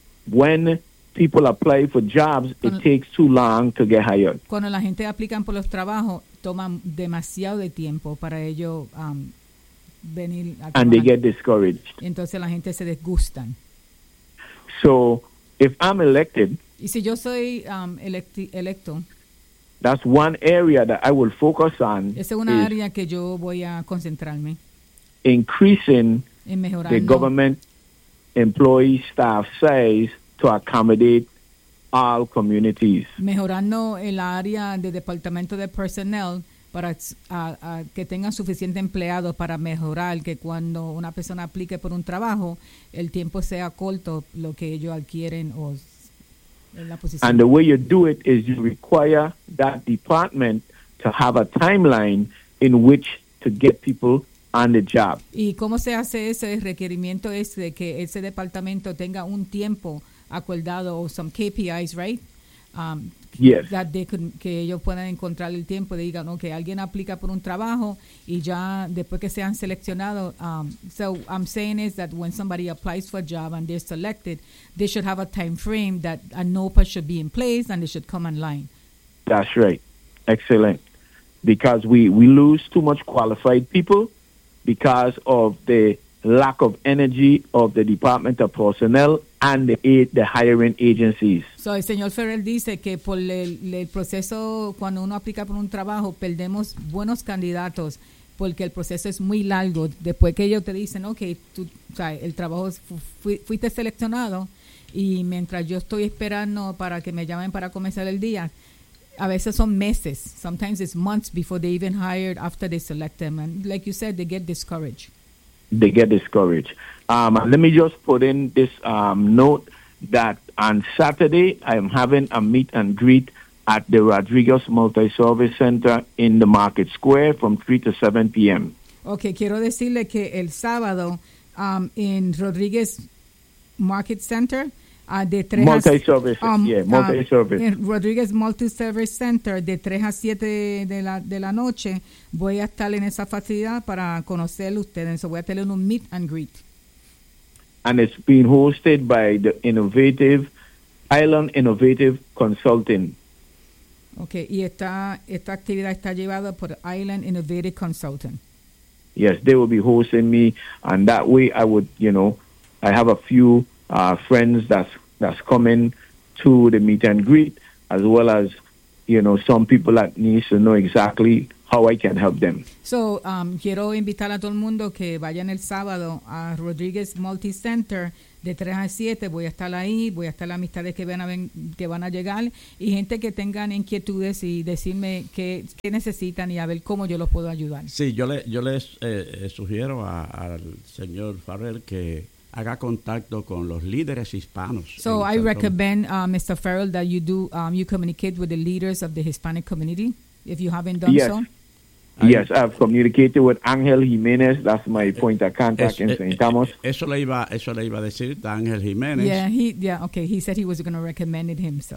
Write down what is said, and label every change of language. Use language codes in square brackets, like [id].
[en] when people apply for jobs, it takes too long to get hired. [es] Cuando la gente aplican por los trabajos, toman demasiado de tiempo para ello venir a trabajar. [en] And they get discouraged. [es] Entonces la gente se desgustan. [en] So if I'm elected, [es] y si yo soy electo, [en] that's one area that I will focus on. [es] Esa es una área que yo voy a concentrarme. [en] Increasing the government employee staff size to accommodate all communities. [es] Mejorando el área de departamento de personnel para que tengan suficiente empleados para mejorar que cuando una persona aplique por un trabajo, el tiempo sea corto lo que ellos adquieren o en la posición. [en] And the way you do it is you require that department to have a timeline in which to get people on the job. [es] ¿Y cómo se hace ese requerimiento es de que ese departamento tenga un tiempo acordado o [en] some KPIs, right? Yes. That they could, [es] que ellos puedan encontrar el tiempo y digan, okay, alguien aplica por un trabajo y ya después que sean seleccionados. [en] So I'm saying is that when somebody applies for a job and they're selected, they should have a time frame that a NOPA should be in place and they should come online. That's right. Excellent. Because we lose too much qualified people because of the lack of energy of the Department of Personnel and the hiring agencies. [es] So el señor Ferrer dice que por el proceso, cuando uno aplica por un trabajo, perdemos buenos candidatos porque el proceso es muy largo. Después que ellos te dicen, okay, tú, o sea, el trabajo, fuiste seleccionado, y mientras yo estoy esperando para que me llamen para comenzar el día, a veces son meses, [en] sometimes it's months before they even hired after they select them. And like you said, they get discouraged. They get discouraged. Let me just put in this note that on Saturday, I'm having a meet and greet at the Rodriguez Multiservice Center in the Market Square from 3 to 7 p.m. [es] Okay, quiero decirle que el sábado en Rodriguez Market Center, Rodriguez Multiservice Center, de 3 a 7 de la noche, voy a estar en esa facilidad para conocerlo ustedes. So voy a tener un meet and greet. [en] And it's being hosted by the Innovative Island Innovative Consulting. Okay, y esta actividad está llevada por Island Innovative Consulting. Yes, they will be hosting me, and that way I would, you know, I have a few friends that's coming to the meet and greet, as well as, you know, some people that need to know exactly how I can help them. [es] So, quiero invitar a todo el mundo que vayan el sábado a Rodriguez Multi Center de 3 a 7. Voy a estar ahí, voy a estar las amistades que van a llegar, y gente que tengan inquietudes y decirme qué necesitan y a ver cómo yo los puedo ayudar. Sí, yo les sugiero al señor Farrell que haga contacto con los líderes hispanos. [en] So I recommend Mr. Farrell that you do you communicate with the leaders of the Hispanic community if you haven't done yes. so. Yes, I've communicated with Ángel Jiménez. That's my point of contact in St. Thomas. [es] Eso le iba a decir Ángel Jiménez. [en] Okay. He said he was going to recommend him. So.